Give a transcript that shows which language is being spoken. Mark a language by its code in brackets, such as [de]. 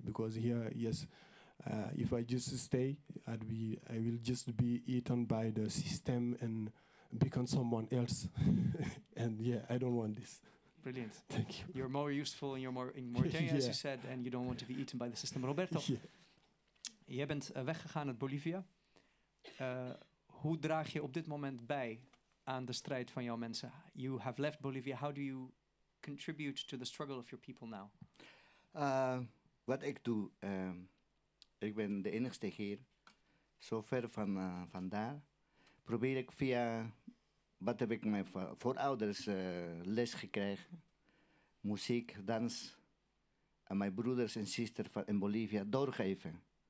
[en] Because here, yes, if I just stay, I will just be eaten by the system and become someone else. And yeah, I don't want this. Brilliant. Thank you. You're more useful and you're more in Mauritania, as you said, and you don't want to be eaten by the system. [nl] Roberto, jij bent weggegaan uit Bolivia. Hoe draag je op dit moment bij aan de strijd van jouw mensen? [en] You have left Bolivia. How do you contribute to the struggle of your people now? [nl] Wat ik doe, ik ben de enigste hier. Zo ver van daar. Probeer ik via... Wat heb ik mijn voorouders les gekregen? Muziek, dans. En mijn broeders en zusters in Bolivia doorgeven.